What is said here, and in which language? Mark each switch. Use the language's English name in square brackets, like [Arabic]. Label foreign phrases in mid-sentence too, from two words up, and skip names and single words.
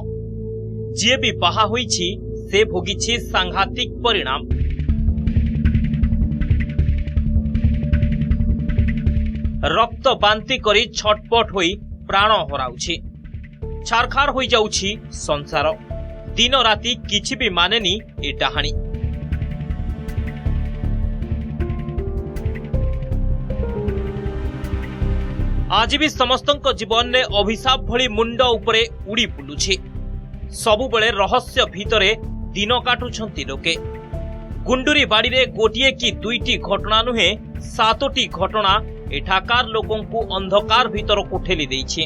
[Odia] ଯେ ଭି ବାହା ହୋଇଛି ସେ ଭୋଗିଛି ସାଂଘାତିକ ପରିଣାମ। ରକ୍ତ ବାନ୍ତି କରି ଛଟପଟ ହୋଇ ପ୍ରାଣ ହରାଉଛି। ଛାରଖାର ହୋଇ ଯାଉଛି ସଂସାର। ଦିନ ରାତି କିଛି ଭି ମାନେନି ଏ ଡାହାଣୀ। ଆଜି ଭି ସମସ୍ତଙ୍କ ଜୀବନ ମେଁ ଅଭିଶାପ ଭଳି ମୁଣ୍ଡ ଉପରେ ଉଡ଼ି ବୁଲୁଛି। ସବୁ ବେଳେ ରହସ୍ୟ ଭିତରେ ଦିନ କାଟୁଛନ୍ତି ଲୋକେ। ଗୁଣ୍ଡୁରୀ ବାଡ଼ି ରେ ଗୋଟିଏ କି ଦୁଇଟି ଘଟଣା ନୁହେଁ 7ଟି ଘଟଣା ଏଠାକାର ଲୋକଙ୍କୁ ଅନ୍ଧକାର ଭିତର କୋ ଠେଲି ଦେଇଛି।